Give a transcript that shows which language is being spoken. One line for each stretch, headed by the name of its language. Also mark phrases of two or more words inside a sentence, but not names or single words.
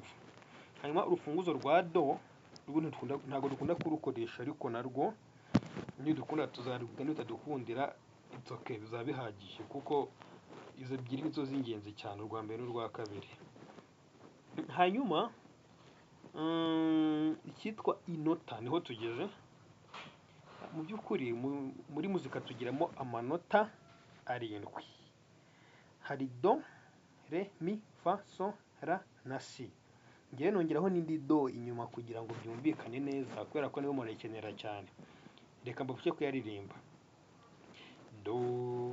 Kinyarwanda: Hanyuma urufunguzo rwa do ntabwo dukunda kurukoresha, ariko narwo nidukunda tuzarubwira, nitadukundira
English: it's okay,
Kinyarwanda: bizaba bihagije, kuko izo ebyiri nizo z'ingenzi cyane, urwa mbere n'urwa kabiri. Hanyuma icyitwa inota niho tugeze. Mu by'ukuri muri muzika tugiramo amanota 7. Hari do, re, mi, fa, so, la na si. Ngiye nongeraho n'indi do inyuma kugira ngo byumvikane neza, kubera ko niyo murayikenera cyane. Reka mbafashe kuyaririmba. Do